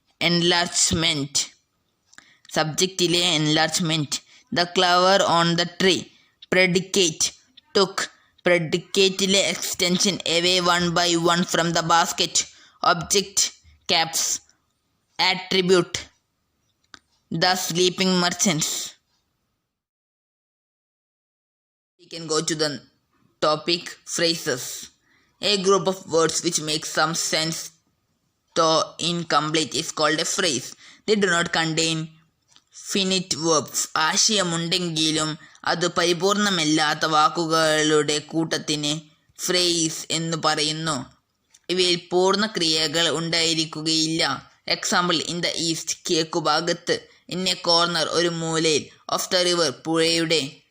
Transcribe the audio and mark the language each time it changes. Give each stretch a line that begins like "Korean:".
Malayalam: Enlargement, സബ്ജക്റ്റിലെ enlargement.
English: The clever on the tree, predicate, took, പ്രെഡിക്കേറ്റിലെ extension, away one by one from the basket, object, caps, attribute, the sleeping merchants. We can go to the topic phrases. A group of words which make some sense though incomplete is called a phrase. They do not contain
Malayalam: finite verbs ആശയമുണ്ടെങ്കിലും അത് പരിപൂർണമല്ലാത്ത വാക്കുകളുടെ കൂട്ടത്തിന് phrase എന്ന് പറയുന്നു. ഇവയിൽ പൂർണ്ണ ക്രിയകൾ ഉണ്ടായിരിക്കുകയില്ല. Example,
English: in the east,
Malayalam: കിഴക്കുഭാഗത്ത്.
English: in a corner,
Malayalam: ഒരു മൂലയിൽ.
English: of the river,
Malayalam: പുഴയുടെ.